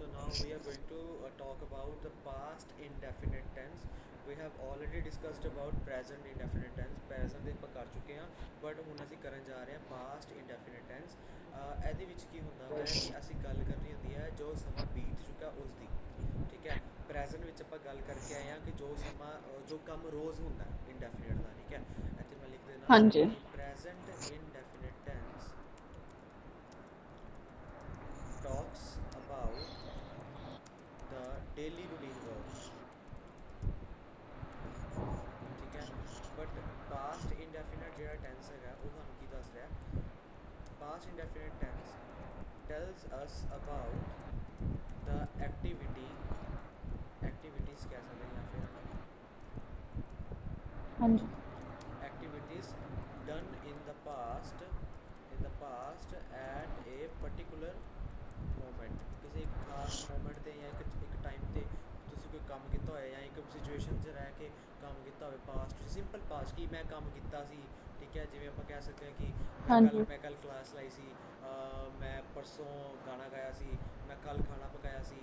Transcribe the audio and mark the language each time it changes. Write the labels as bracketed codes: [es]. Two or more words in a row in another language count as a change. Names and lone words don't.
[en] we are going to talk about the past indefinite tense. We have already discussed about present indefinite tense. [pa] present ਦੇ ਆਪਾਂ ਕਰ ਚੁੱਕੇ ਹਾਂ, ਬਟ ਹੁਣ ਅਸੀਂ ਕਰਨ ਜਾ ਰਹੇ ਹਾਂ [en] past indefinite tense। [pa] ਇਹਦੇ ਵਿੱਚ ਕੀ ਹੁੰਦਾ ਵਾ ਕਿ ਅਸੀਂ ਗੱਲ ਕਰਨੀ ਹੁੰਦੀ ਹੈ ਜੋ ਸਮਾਂ ਬੀਤ ਚੁੱਕਾ ਉਸ ਦੀ। ਠੀਕ ਹੈ, ਪ੍ਰੈਜ਼ੈਂਟ ਵਿੱਚ ਆਪਾਂ ਗੱਲ ਕਰਕੇ ਆਏ ਹਾਂ ਕਿ ਜੋ ਸਮਾਂ ਜੋ ਕੰਮ ਰੋਜ਼ ਹੁੰਦਾ ਇੰਡੈਫੀਨਿਟ ਦਾ। ਠੀਕ ਹੈ, ਇੱਥੇ ਮੈਂ ਲਿਖ ਦੇਣਾ ਹਾਂਜੀ [en] ਕਿ ਪ੍ਰੈਜ਼ੈਂਟ indefinite tense talks about the daily routine works। [pa] ਠੀਕ ਹੈ, ਬਟ [en] past indefinite [pa] ਜਿਹੜਾ ਟੈਂਸ ਹੈਗਾ ਉਹ ਸਾਨੂੰ ਕੀ ਦੱਸ ਰਿਹਾ? [en] past indefinite tense tells us about the activities [pa] ਕਹਿ ਸਕਦੇ ਜਾਂ ਫਿਰ ਹੈ ਨਾ [en] ਹਾਂਜੀ activities done in the past at a particular moment। [pa] ਕਿਸੇ ਇੱਕ ਖਾਸ ਮੂਮੈਂਟ 'ਤੇ ਜਾਂ ਇੱਕ ਟਾਈਮ 'ਤੇ ਤੁਸੀਂ ਕੋਈ ਕੰਮ ਕੀਤਾ ਹੋਇਆ ਜਾਂ ਇੱਕ ਸਿਚੁਏਸ਼ਨ 'ਚ ਰਹਿ ਕੇ ਕੰਮ ਕੀਤਾ ਹੋਵੇ ਪਾਸਟ [en] simple past [pa] ਕਿ ਮੈਂ ਕੰਮ ਕੀਤਾ ਸੀ। ਠੀਕ ਹੈ, ਜਿਵੇਂ ਆਪਾਂ ਕਹਿ ਸਕਦੇ ਹਾਂ ਕਿ ਹਾਂਜੀ ਮੈਂ ਕੱਲ੍ਹ ਕਲਾਸ ਲਾਈ ਸੀ, ਮੈਂ ਪਰਸੋਂ ਗਾਣਾ ਗਾਇਆ ਸੀ, ਮੈਂ ਕੱਲ੍ਹ ਖਾਣਾ ਪਕਾਇਆ ਸੀ।